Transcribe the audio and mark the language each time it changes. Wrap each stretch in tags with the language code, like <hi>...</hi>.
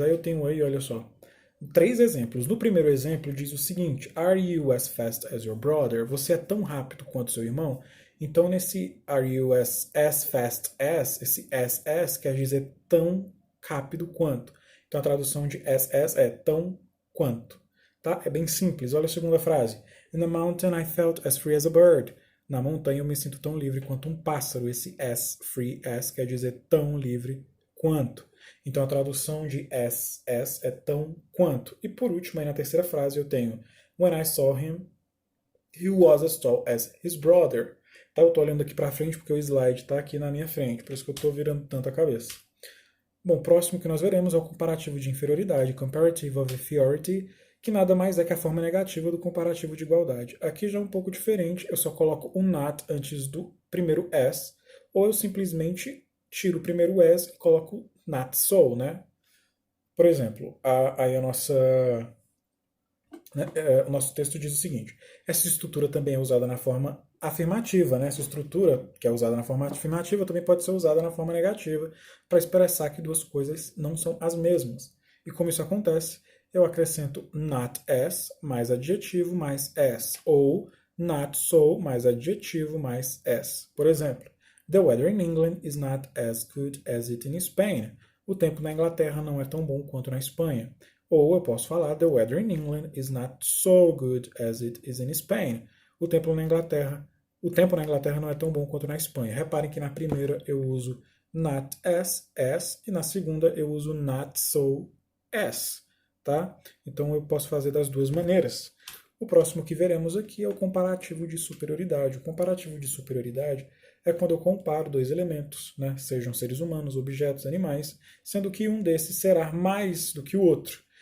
<pt>Aí eu tenho aí, olha só, três exemplos. No primeiro exemplo diz o seguinte:</pt> <en>Are you as fast as your brother?</en> <pt>Você é tão rápido quanto seu irmão? Então nesse</pt> <en>Are you as fast as,</en> <pt>esse as quer dizer tão rápido quanto. Então a tradução de as é tão quanto. Tá? É bem simples. Olha a segunda frase.</pt> <en>In the mountain I felt as free as a bird.</en> <pt>Na montanha eu me sinto tão livre quanto um pássaro. Esse as, free as, quer dizer tão livre quanto. Então a tradução de as é tão quanto. E por último, aí na terceira frase eu tenho</pt> <en>When I saw him, he was as tall as his brother.</en> <pt>Tá, eu estou olhando aqui para frente porque o slide está aqui na minha frente, por isso que eu estou virando tanto a cabeça. Bom, o próximo que nós veremos é o comparativo de inferioridade, comparative of inferiority, que nada mais é que a forma negativa do comparativo de igualdade. Aqui já é um pouco diferente, eu ssó coloco um not antes do primeiro as, ou eu simplesmente tiro o primeiro as e coloco not so, né? Por exemplo, aí a nossa, né, o nosso texto diz o seguinte: essa estrutura também é usada na forma afirmativa, né? Essa estrutura que é usada na forma afirmativa também pode ser usada na forma negativa para expressar que duas coisas não são as mesmas. E como isso acontece, eu acrescento not as mais adjetivo mais as, ou not so mais adjetivo mais as. Por exemplo,</pt> <en>the weather in England is not as good as it in Spain.</en> <pt>O tempo na Inglaterra não é tão bom quanto na Espanha. Ou eu posso falar</pt> <en>the weather in England is not so good as it is in Spain.</en> <pt>O tempo na Inglaterra não é tão bom quanto na Espanha. Reparem que na primeira eu uso not as, e na segunda eu uso not so as, tá? Então eu posso fazer das duas maneiras. O próximo que veremos aqui é o comparativo de superioridade. O comparativo de superioridade é quando eu comparo dois elementos, né, sejam seres humanos, objetos, animais, sendo que um desses será mais do que o outro.</pt>